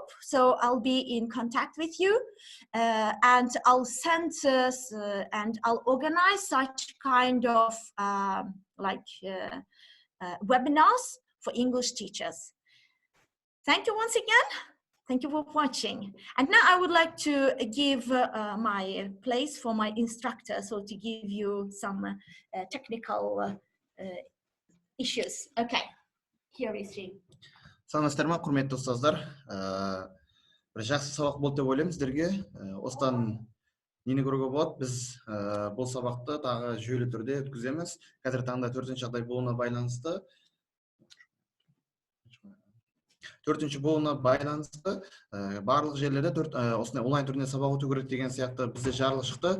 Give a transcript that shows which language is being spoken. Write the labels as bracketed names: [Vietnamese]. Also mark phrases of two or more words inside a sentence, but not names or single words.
[English] So I'll be in contact with you, and I'll send and I'll organize such kind of webinars for English teachers. Thank you once again. Thank you for watching. And now I would like to give my place for my instructor, so to give you some technical issues. Okay, here is she. [Kazakh] Саламатсыздар ма, құрметті ұстаздар? Бір жақсы сабақ болды деп ойлаймын сіздерге. Осыдан нені көруге болады? Біз бұл сабақты тағы жүйелі түрде өткіземіз. Қазір таңда 4-ші жағдай болуына байланысты барлық жерлерде осындай онлайн түрінде сабақ өту керек деген сияқты бізде жарлық шықты.